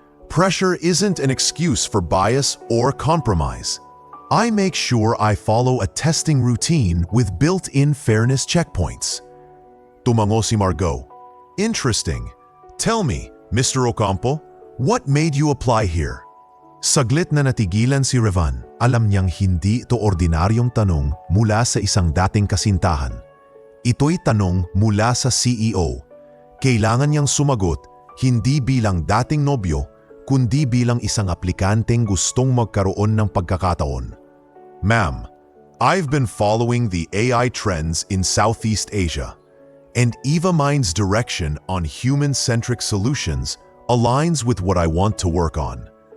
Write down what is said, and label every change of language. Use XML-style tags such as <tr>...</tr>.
<en>Pressure isn't an excuse for bias or compromise. I make sure I follow a testing routine with built-in fairness checkpoints.</en> <tl>Tumango si Margo.</tl> <en>Interesting. Tell me, Mr. Ocampo, what made you apply here?</en> <tl>Saglit na natigilan si Rivan. Alam niyang hindi ito ordinaryong tanong mula sa isang dating kasintahan. Ito'y tanong mula sa CEO. Kailangan niyang sumagot hindi bilang dating nobyo, kundi bilang isang aplikanteng gustong magkaroon ng pagkakataon.</tl> <en>Ma'am, I've been following the AI trends in Southeast Asia, and EvaMind's direction on human-centric solutions aligns with what I want to work on.</en>